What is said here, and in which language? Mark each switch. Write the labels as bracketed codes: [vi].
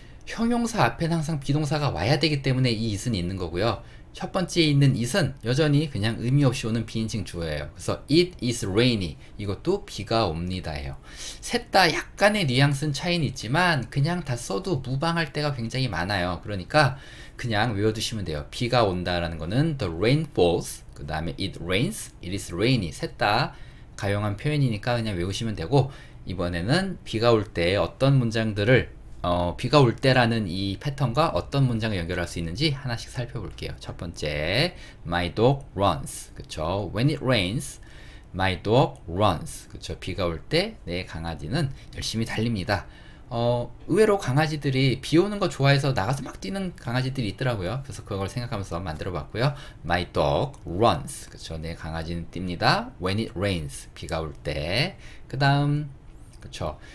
[ko] 형용사 앞엔 항상 비동사가 와야 되기 때문에 이 it은 있는 거고요. 첫 번째에 있는 it은 여전히 그냥 의미 없이 오는 비인칭 주어예요. 그래서 [en] it is rainy, [ko] 이것도 비가 옵니다예요. 셋 다 약간의 뉘앙스는 차이는 있지만 그냥 다 써도 무방할 때가 굉장히 많아요. 그러니까 그냥 외워두시면 돼요. 비가 온다라는 거는 [en] the rain falls, [ko] 그 다음에 [en] it rains, it is rainy. [ko] 셋 다 가용한 표현이니까 그냥 외우시면 되고, 이번에는 비가 올 때 어떤 문장들을 비가 올 때라는 이 패턴과 어떤 문장을 연결할 수 있는지 하나씩 살펴볼게요. 첫 번째, [en] my dog runs. [ko] 그쵸? [en] When it rains, my dog runs. [ko] 그쵸? 비가 올 때 내 강아지는 열심히 달립니다. 의외로 강아지들이 비 오는 거 좋아해서 나가서 막 뛰는 강아지들이 있더라고요. 그래서 그걸 생각하면서 만들어 봤고요. [en] My dog runs. [ko] 그쵸? 내 강아지는 뜁니다. [en] When it rains. [ko] 비가 올 때. 그 다음, 그쵸.